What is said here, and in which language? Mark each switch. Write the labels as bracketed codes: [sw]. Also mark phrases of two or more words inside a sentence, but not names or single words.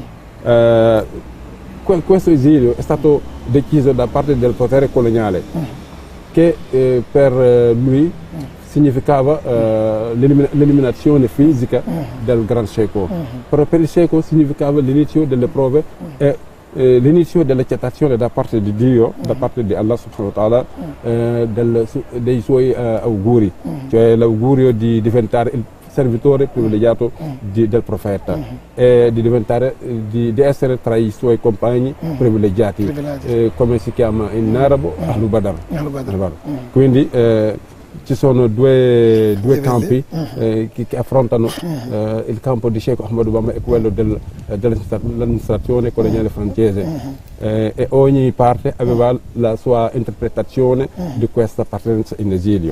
[it] Questo esilio è stato deciso da parte del potere coloniale, che per lui significava l'eliminazione fisica del Gran Sheikh, però per il Sheikh significava l'inizio delle prove e l'inizio dell'accettazione da parte di Dio, da parte di Allah [ar] subhanahu wa ta'ala, [it] dei suoi auguri, cioè l'augurio di diventare il servitore privilegiato del profeta e di essere tra i suoi compagni privilegiati, come si chiama in arabo [ar] Ahlu Badr. [it] Quindi ci sono due campi che affrontano il campo di Sheikh Ahmadou Bamba e quello dell'amministrazione coloniale francese, e ogni parte aveva la sua interpretazione di questa partenza in esilio.